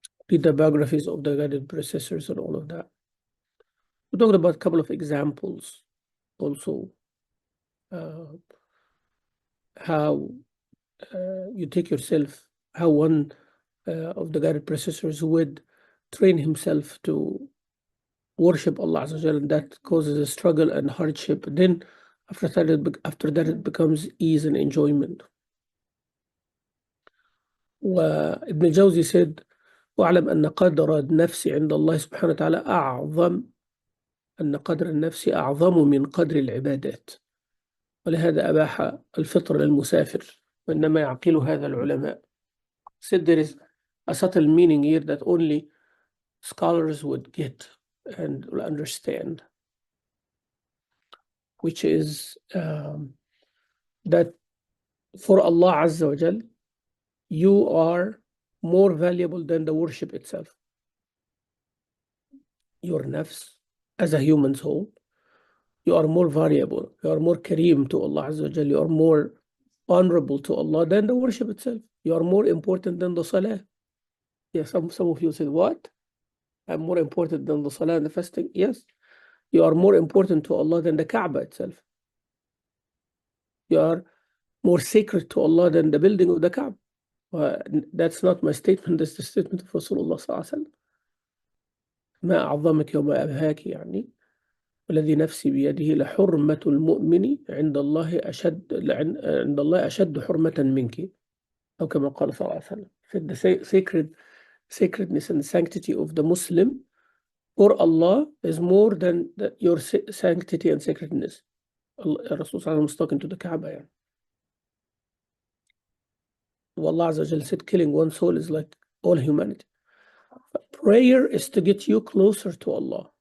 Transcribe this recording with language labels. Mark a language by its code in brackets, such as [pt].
[en] Read the biographies of the guided predecessors and all of that. We talked about a couple of examples also, how you take yourself, how one of the guided predecessors would train himself to worship Allah Azza wa Jalla, and that causes a struggle and hardship. Then after that it becomes ease and enjoyment. [ar] وابن الجوزي [en] said [ar] واعلم أن قدر النفس عند الله سبحانه وتعالى أعظم أن قدر النفس أعظم من قدر العبادات، ولهذا أباح الفطر للمسافر، وإنما يعقل هذا العلماء. [en] Said there is a subtle meaning here that only scholars would get and will understand, which is that for Allah Azza wa Jal, you are more valuable than the worship itself. Your nafs, as a human soul, you are more valuable, you are more kareem to Allah Azza wa Jal, you are more honorable to Allah than the worship itself. You are more important than the salah. Yeah, some of you said, what? I'm more important than the salah and the fasting? Yes. You are more important to Allah than the Kaaba itself. You are more sacred to Allah than the building of the Kaaba. That's not my statement, that's the statement of Rasulullah [ar] صلى الله عليه وسلم. ما أعظمك وما أبهاك يعني والذي نفسي بيده لحرمة المؤمن عند الله أشد حرمة منك أو كما قال صلى الله عليه وسلم. [en] The sacredness and sanctity of the Muslim for Allah is more than your sanctity and sacredness. Rasul was talking to the Kaaba. Yeah. Allah Azza wa Jal said killing one soul is like all humanity. Prayer is to get you closer to Allah.